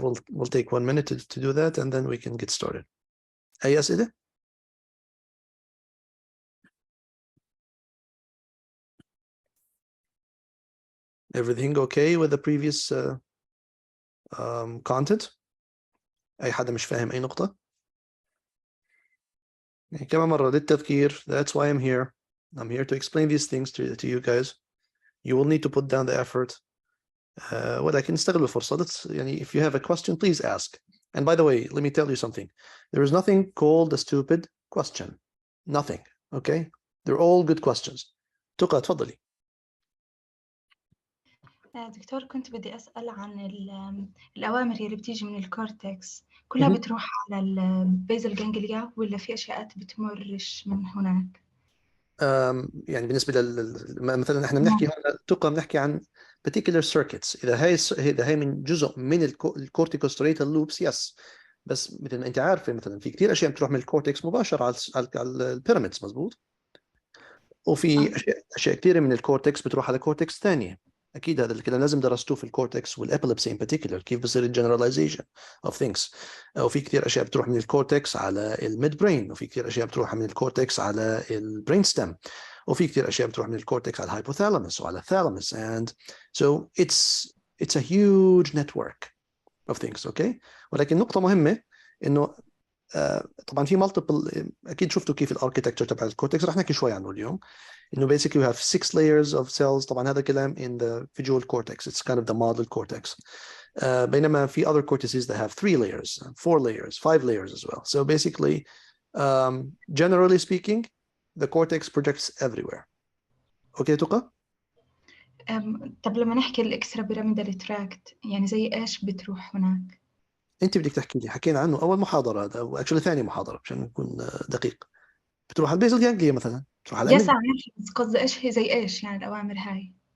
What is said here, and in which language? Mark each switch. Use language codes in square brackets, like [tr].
[en] We'll take 1 minute to do that, and then we can get started. [ar] أي أسئلة؟ [en] Everything okay with the previous content? [ar] أي حدا مش فاهم أي نقطة؟ يعني كمان مرة للتذكير, [en] that's why I'm here. I'm here to explain these things to you guys. You will need to put down the effort. [ar] ولكن نستغل الفرصة. [en] يعني if you have a question, please ask. And by the way, let me tell you something. There is nothing called a stupid question. Nothing. Okay? They're all good questions. [ar] تقى تفضلي. دكتور كنت بدي أسأل عن الأوامر اللي بتيجي من الكورتكس كلها بتروح على البيزل جانجليا ولا في أشياء بتمرش من هناك؟ يعني بالنسبة مثلا احنا بنحكي هون بنحكي عن particular circuits. إذا هي من جزء من الكورتيكوستريتال لوبس يس. بس مثل ما أنت عارفة مثلا في كثير أشياء بتروح من الكورتكس مباشرة على البيراميدز, مزبوط. وفي أشياء كثيرة من الكورتكس بتروح على كورتكس ثانية. أكيد هذا الكلام لازم درستوه في الكورتكس والإبيليبسي [en] in particular, [ar] كيف بصير الجنراليزيشن of things. وفي كثير أشياء بتروح من الكورتكس على الميد برين, وفي كثير أشياء بتروح من الكورتكس على البرين ستيم, وفي كثير أشياء بتروح من الكورتكس على الهايبوثالاموس وعلى الثالاموس. [en] And so it's a huge network of things. Okay. [ar] ولكن نقطة مهمة إنه طبعا في multiple, أكيد شفتوا كيف الاركيتكتشر تبع الكورتكس, رح نحكي شوي عنه اليوم. [en] إنه basically we have 6 layers of cells. [ar] طبعا هذا كلام [en] in the visual cortex. It's kind of the model cortex. [ar] بينما في [en] other cortices that have 3 layers, 4 layers, 5 layers as well. So basically, generally speaking, the cortex projects everywhere. Okay, تقى؟ [ar] طب لما نحكي الإكسترا بيراميدال تراكت يعني زي إيش بتروح هناك؟ أنت بدك تحكي لي, حكينا عنه أول محاضرة هذا, وأكشلي ثاني محاضرة عشان نكون دقيق. بتروح على البيزل جانجليا مثلا, بتروح على يس بس قصدي إيش هي زي إيش يعني الأوامر هاي؟